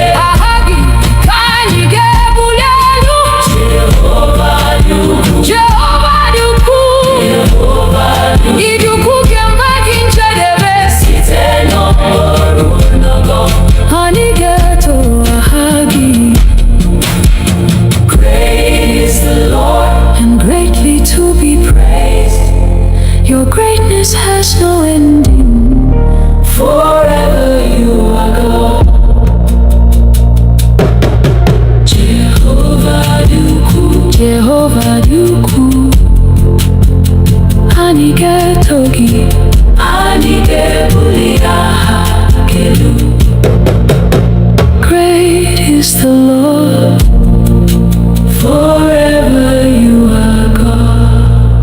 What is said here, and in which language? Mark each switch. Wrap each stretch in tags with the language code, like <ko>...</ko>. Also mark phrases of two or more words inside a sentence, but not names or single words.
<ig>Aha gị ka anyị ga-ebuli elu. Jehova dị ukwuu, Jehova dị ukwuu, Jehova dị ukwuu, ịdị ukwuu ga-eme gị njedebe site n'ọgbọ ruo n'ọgbọ. Anyị ga-eto aha gị.</ig> <en>Great is the Lord, and greatly to be praised. Your greatness has no ending. Forever you are God.</en> <ig>Jehovah dị ukwuu, Jehovah dị ukwuu, anyị ga-eto gị, anyị ga-ebuli aha gị elu.</ig> <en>Great is the Lord, forever you are God.</en>